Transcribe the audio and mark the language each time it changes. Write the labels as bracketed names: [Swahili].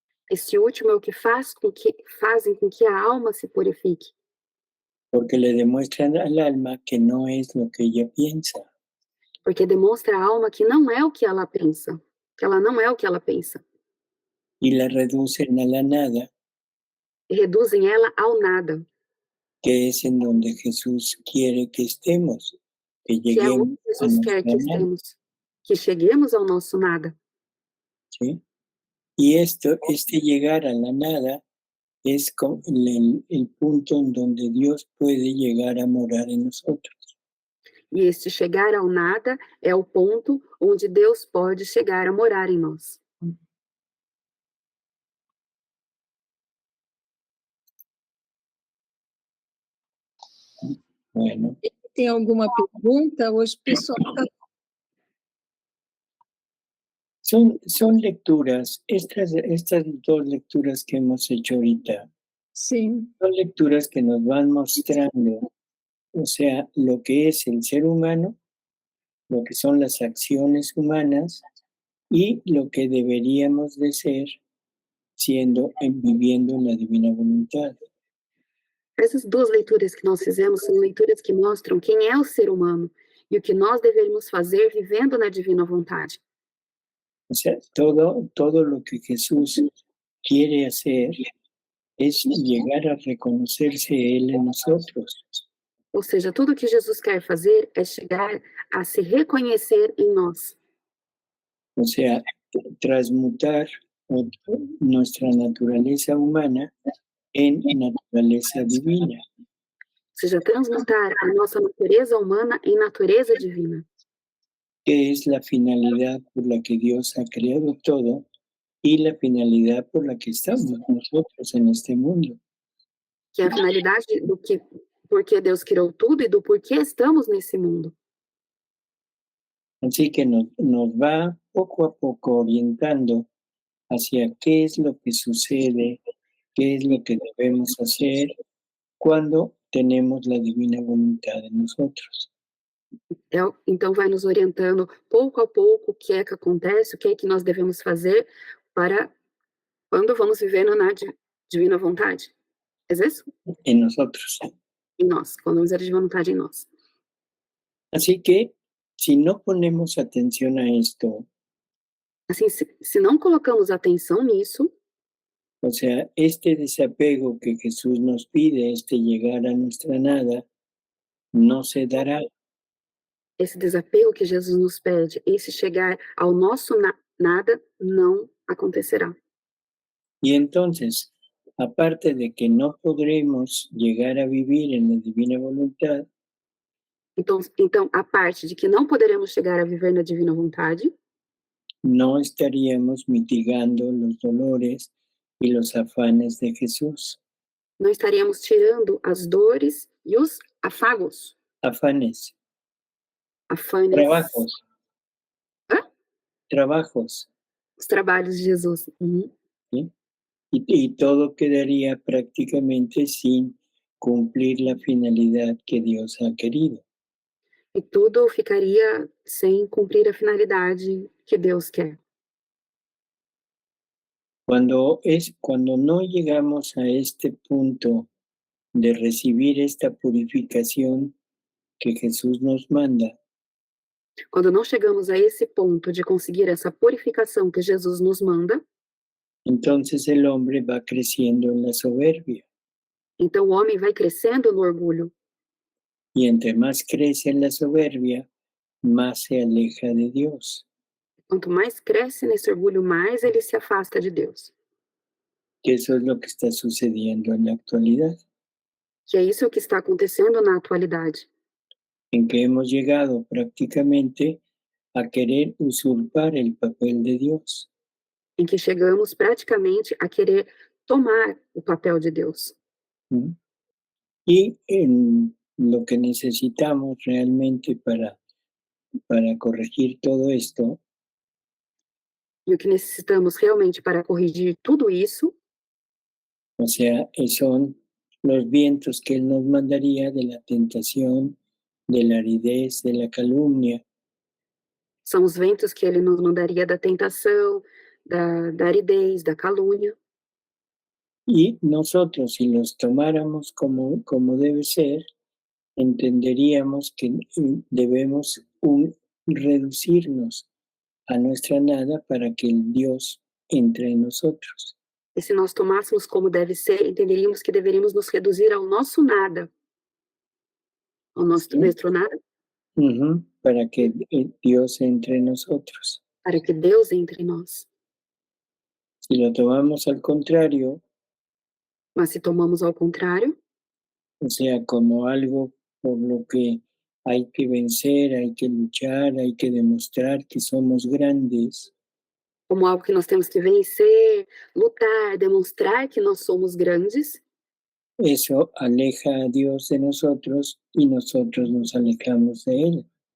[Portuguese] Esse último é o que fazem com que a alma se purifique, [Spanish] porque le demuestran al alma que no es lo que ella piensa. [Portuguese] porque demonstra à alma que não é o que ela pensa, que ela não é o que ela pensa, [Spanish] Y la reducen a la nada, [Portuguese] e reduzem ela ao nada, [Spanish] que es en donde Jesús quiere que estemos, que [Portuguese] que é [Spanish] lleguemos [Portuguese] onde [Spanish] a [Portuguese] Jesus quer que [Spanish] nada, [Portuguese] estemos, que cheguemos ao nosso nada. [Spanish] ¿sí? Y este llegar a la nada es el punto en donde Dios puede llegar a morar en nosotros. [Portuguese] E este chegar ao nada é o ponto onde Deus pode chegar a morar em nós. [Spanish] Bueno, [Portuguese] Tem alguma pergunta? Hoje o pessoal está... [Spanish] son lecturas, estas dos lecturas que hemos hecho ahorita, [Portuguese] Sim, [Spanish] son lecturas que nos van mostrando, o sea, lo que es el ser humano, lo que son las acciones humanas y lo que deberíamos de ser viviendo en la divina voluntad. [Portuguese] Essas duas leituras que nós fizemos são leituras que mostram quem é o ser humano e o que nós deveríamos fazer vivendo na divina vontade. [Spanish] O sea, todo lo que Jesús quiere hacer es llegar a reconocerse Él en nosotros. [Portuguese] Ou seja, tudo o que Jesus quer fazer é chegar a se reconhecer em nós. [Spanish] O sea, transmutar nuestra naturaleza humana en naturaleza divina. [Portuguese] Ou seja, transmutar a nossa natureza humana em natureza divina, [Spanish] Que es la finalidad por la que Dios ha creado todo y la finalidad por la que estamos nosotros en este mundo. [Portuguese] que é a finalidade do que, porque Deus criou tudo e do porquê estamos nesse mundo. [Spanish] Así que nos va poco a poco orientando hacia qué es lo que sucede, qué es lo que debemos hacer cuando tenemos la divina voluntad en nosotros. [Portuguese] Então vai nos orientando pouco a pouco o que é que acontece, o que é que nós devemos fazer para quando vamos vivendo na divina vontade. É isso? [Spanish] En nosotros. [Portuguese] Em nós, quando vamos viver a divina vontade em nós. [Spanish] Así que Si no ponemos atención a esto, [Portuguese] Assim, se não colocamos atenção nisso, [Spanish] o sea, este desapego que Jesús nos pide, este llegar a nuestra nada, no se dará. [Portuguese] esse desapego que Jesus nos pede, esse chegar ao nosso nada, não acontecerá. [Spanish] Y entonces, aparte de que no podremos llegar a vivir en la divina voluntad, [Portuguese] Então, a parte de que não poderemos chegar a viver na divina vontade, [Spanish] no estaríamos mitigando los dolores y los afanes de Jesús. [Portuguese] não estaríamos tirando as dores e os afagos, [Spanish] Afanes, afanes, trabajos, Hã? trabajos, [Portuguese] os trabalhos de Jesus. Uhum. [Spanish] ¿sí? Y todo quedaría prácticamente sin cumplir la finalidad que Dios ha querido. [Portuguese] E tudo ficaria sem cumprir a finalidade que Deus quer. [Spanish] Cuando no llegamos a este punto de recibir esta purificación que Jesús nos manda, [Portuguese] Quando não chegamos a esse ponto de conseguir essa purificação que Jesus nos manda, [Spanish] entonces el hombre va creciendo en la soberbia. [Portuguese] então o homem vai crescendo no orgulho. [Spanish] Y entre más crece en la soberbia, más se aleja de Dios. [Portuguese] Quanto mais cresce nesse orgulho, mais ele se afasta de Deus. [Spanish] Que eso es lo que está sucediendo en la actualidad, [Portuguese] Que é isso que está acontecendo na atualidade, [Spanish] en que hemos llegado prácticamente a querer usurpar el papel de Dios. [Portuguese] em que chegamos praticamente a querer tomar o papel de Deus. ¿Mm? [Spanish] Y en lo que necesitamos realmente para corregir todo esto [Portuguese] E o que necessitamos realmente para corrigir tudo isso, [Spanish] o sea, son los vientos que Él nos mandaría de la tentación, de la aridez, de la calumnia, [Portuguese] são os ventos que ele nos mandaria da tentação, da aridez, da calúnia. [Spanish] y nosotros, si los tomáramos como debe ser, entenderíamos que debemos reducirnos a nuestra nada para que el Dios entre en nosotros. [Portuguese] E se nós tomássemos como deve ser, entenderíamos que deveríamos nos reduzir ao nosso nada. Ao nosso, [Spanish] ¿Sí? nuestro nada, Para que Dios entre en nosotros. [Portuguese] para que Deus entre em nós. [Spanish] Si lo tomamos al contrario, [Portuguese] Mas se tomamos ao contrário, [Spanish] o sea, como algo por lo que hay que vencer, hay que luchar, hay que demostrar que somos grandes, [Portuguese] como algo que nós temos que vencer, lutar, demonstrar que nós somos grandes, [Spanish] eso aleja a Dios de nosotros y nosotros nos alejamos de Él.